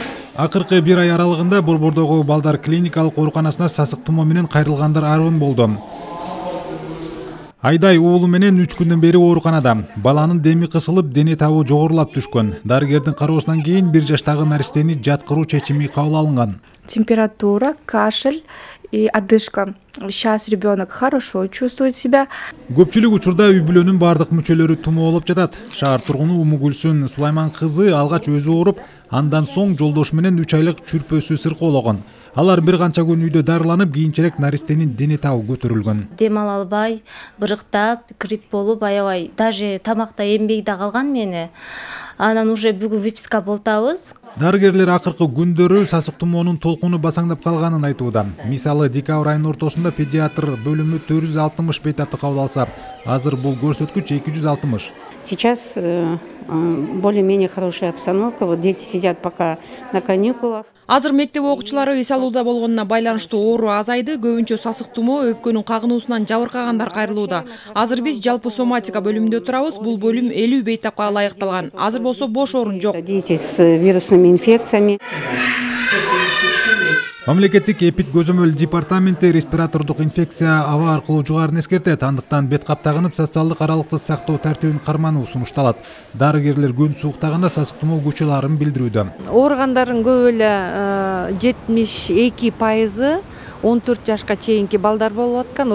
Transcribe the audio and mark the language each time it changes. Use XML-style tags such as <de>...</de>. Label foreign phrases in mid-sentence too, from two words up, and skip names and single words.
<ky>Акыркы бир ай аралыгында Борбордогу балдар клиникалык ооруканасына сасык тумоо менен кайрылгандар арбын болду. Айдай уулу менен 3 күндөн бери ооруканада. Баланын деми кысылып, дене табы жогорулап түшкөн. Дарыгердин кароосунан кийин 1 жаштагы наристени жаткыруу чечими кабыл алынган.</ky> <ru>Температура, кашель и одышка. Сейчас ребенок хорошо чувствует себя.</ru> <ky>Көпчүлүк учурда үй бүлөнүн бардык мүчөлөрү тумоо болуп жатат. Шаар тургуну Умугүлсүн Сулайман кызы алгач өзү ооруп, андан соң жолдошу менен 3 айлык чүрпөсү сыркоологон. Алар бир канча күн үйдө дарыланып, кийинчерээк наристенин дене табы көтөрүлгөн. Дем ала албай, бырыктап, грипп болуп, аябай, даже тамакта эмбей да калган мени. Анан уже бүгүн выписка болтабыз. Дарыгерлер акыркы күндөрү сасык тумоонун толкуну басаңдап калганын айтууда. Мисалы, декабрь айынын ортосунда педиатр бөлүмү 460 бейтапты кабыл алса, азыр бул көрсөткүч 260.</ky> <ru>Сейчас более-менее хорошая обстановка. Вот дети сидят пока на каникулах.</ru> <ky>Азыр мектеп окуучулары эс алууда болгонуна байланыштуу оору азайды, көбүнчө сасык тумоо өпкөнүн кагынуусунан жабыркагандар кайрылууда. Азыр биз жалпы соматика бөлүмүндө турабыз, бул бөлүм 50 бейтапка ылайыкталган. Азыр болсо бош орун жок.</ky> <ru>Дети с вирусными инфекциями.</ru> <ky>Мамлекеттик эпидкөзөмөл департаменти респиратордук инфекция аба аркылуу жугаарын эскертет. Андыктан бет кап тагынып, социалдык аралыкты сактоо тартибин кармануу сунушталат. Дарыгерлер күн сууктаганда сасык тумоо күчөларын билдирүүдө. Оорugandардын көп эле 72% 14 жашка чейинки балдар болуп аткан.</ky>